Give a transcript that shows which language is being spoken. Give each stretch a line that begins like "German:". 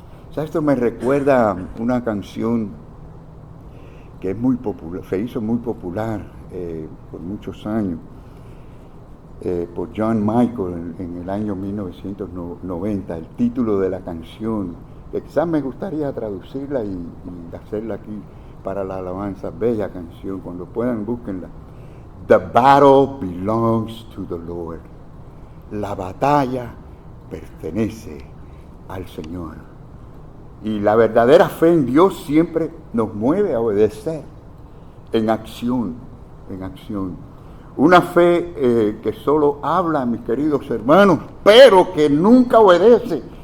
Spanish: O sea, esto me recuerda una canción que es muy popular, se hizo muy popular por muchos años, por John Michael en el año 1990. El título de la canción, que quizás me gustaría traducirla y hacerla aquí para la alabanza, bella canción, cuando puedan búsquenla.
English: The battle belongs to the Lord.
Spanish: La batalla pertenece al Señor. Y la verdadera fe en Dios siempre nos mueve a obedecer en acción, en acción. Una fe que solo habla, mis queridos hermanos, pero que nunca obedece.